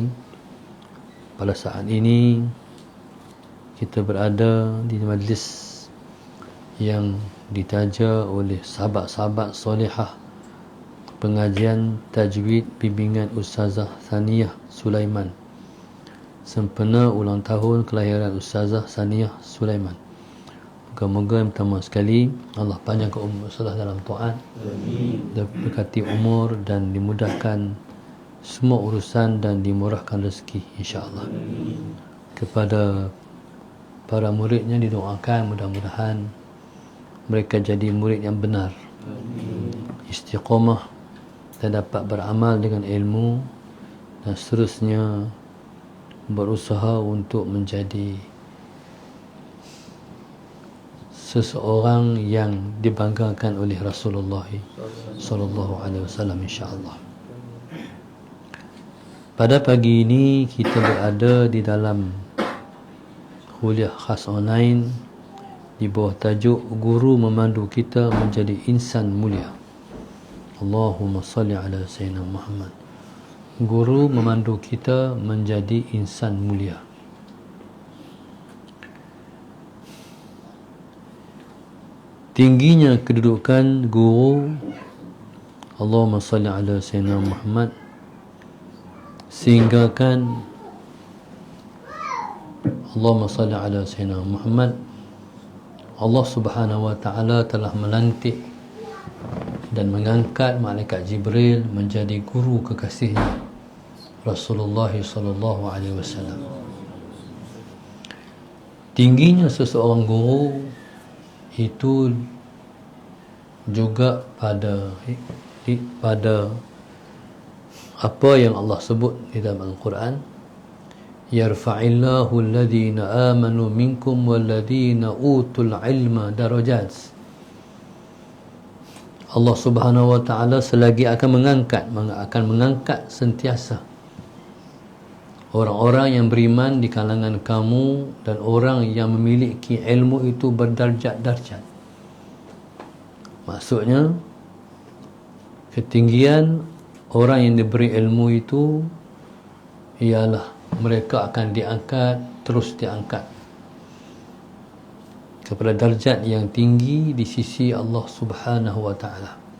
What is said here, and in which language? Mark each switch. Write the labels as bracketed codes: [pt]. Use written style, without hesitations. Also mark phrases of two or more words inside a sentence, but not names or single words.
[ms] Pada saat ini kita berada di majlis yang ditaja oleh sahabat-sahabat solehah, pengajian tajwid bimbingan Ustazah Saniyah Sulaiman, sempena ulang tahun kelahiran Ustazah Saniyah Sulaiman. Moga-moga yang pertama sekali Allah panjangkan umur Ustazah dalam taat, diberkati umur dan dimudahkan semua urusan dan dimurahkan rezeki [ar] إن شاء الله. [ms] Kepada para muridnya didoakan mudah-mudahan mereka jadi murid yang benar, istiqamah dan dapat beramal dengan ilmu, dan seterusnya berusaha untuk menjadi seseorang yang dibanggakan oleh Rasulullah [ar] صلى الله عليه وسلم إن شاء الله. [ms] Pada pagi ini kita berada di dalam kuliah khas online di bawah tajuk Guru Memandu Kita Menjadi Insan Mulia. [ar] اللهم صل على سيدنا محمد. [ms] Guru memandu kita menjadi insan mulia. Tingginya kedudukan guru, [ar] اللهم صل على سيدنا محمد, [ms] sehinggakan [ar] اللهم صل على سيدنا محمد, الله سبحانه وتعالى [ms] telah melantik dan mengangkat malaikat Jibril menjadi guru kekasihnya Rasulullah [ar] صلى الله عليه وسلم. [ms] Tingginya seseorang guru itu juga pada apa yang Allah sebut di dalam Al-Quran, [ar] يرفع الله الذين آمنوا منكم والذين أوتوا العلم درجات. الله سبحانه وتعالى [ms] selagi akan mengangkat sentiasa orang-orang yang beriman di kalangan kamu, dan orang yang memiliki ilmu itu berdarjat-darjat. Maksudnya ketinggian orang yang diberi ilmu itu ialah mereka akan diangkat, terus diangkat kepada darjat yang tinggi di sisi [ar] الله سبحانه وتعالى.